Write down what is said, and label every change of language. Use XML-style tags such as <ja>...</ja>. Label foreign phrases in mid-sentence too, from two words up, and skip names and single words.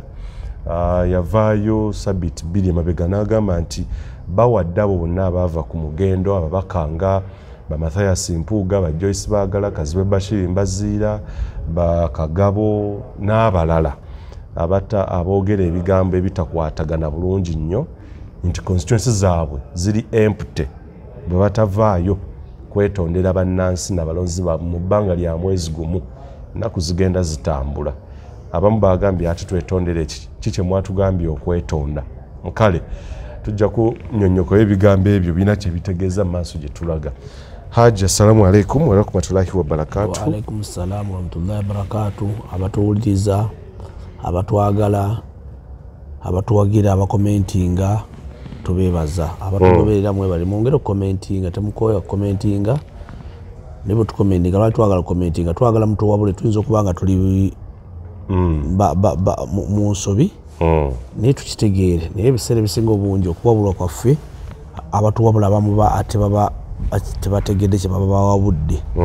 <lg>Yavaayo Sabiti 2 emabega n'agamba nti bawadde abo bonna abaava ku mugendo ababakanga ba Mathias Mpuuga ba Joyce Baagala Kazibe Bashir Mbaziira ba Kagabo n'abalala aboogera ebigambo ebitakwatagana bulungi nnyo nti constituency zaabwe ziri empty bwe batavaayo kwetondera bannansi n'abalonzi mu bbanga lya mwezi gumu nnaku zigenda zitambula. Abamu bagambye ati twetondere kiki mwatugambye okwetonda. Kale tujja kunnyonnyokola ebigambo ebyo birina kye bitegeeza mu maaso gye tulaga. Haji,</lg> <ar>السلام عليكم ورحمة الله وبركاته. وعليكم السلام ورحمة الله وبركاته.</ar> <lg>Abatuwuliriza, abatwagala, abatuwagira, abakomentinga, tubeebaza. Abatugoberera mwebali mwongere okukomentinga, temukooya okukomentinga. Ne bwe tukomentinga, lwaki twagala okukomentinga? Twagala mutuwabule tuyinza okuba nga tuli mu nsobi naye tukitegeere, naye ebiseera ebisinga obungi okuwabulwa kwaffe abatuwabula abamu tebategedde kye baba bawabudde.</lg>